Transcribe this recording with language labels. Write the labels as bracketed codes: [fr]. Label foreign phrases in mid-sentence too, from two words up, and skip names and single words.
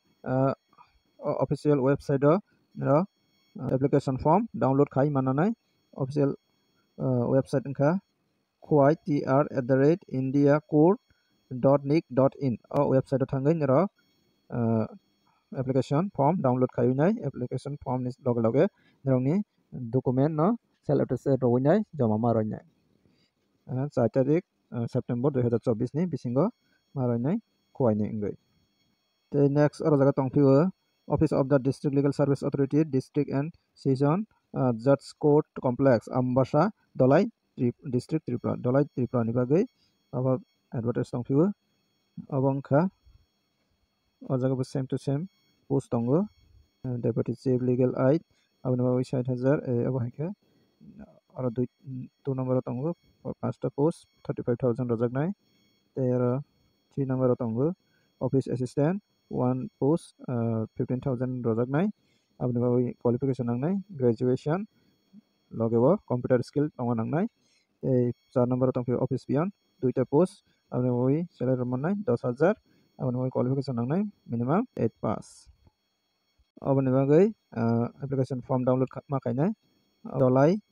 [en] official website [trp] o [en] application form download [trp] khai mananai [en] official website [trp] angkha khowai@indiacourt.nic.in website o thangai nero [en] application form download [trp] khai [en] application form [trp] ni loge nerongni document no [en] self attested [trp] rowinai jama maroinai 4 tarik September 2024 ni bisingo maroinai Khowai ni ingoi te next oro jaga tongphio Office of the District Legal Service Authority District and Session Judge Court Complex Ambasa Dolai District Tripura Dolai Tripura ni bagai abo advertise tongphio abongkha o jaga [en] same to same post [trp] tongo [en] deputy chief legal aid [trp] aboni bagai 60000 abo haikha aro 2 number tongo 5 ta post 35000 rojaknai te aro 3 number tongo [en] office assistant [trp] 1 post 15000 rojaknai aboni bagai qualification nangnai graduation logebo [en] computer skill [trp] tongo nangnai 4 number tongphio [en] office peon [trp] 2 ta post aboni bagai salary mannai 10000 aboni bagai qualification nangnai [en] minimum 8 pass [trp] aboni bagai [en] application form download [trp] ma khainai dolai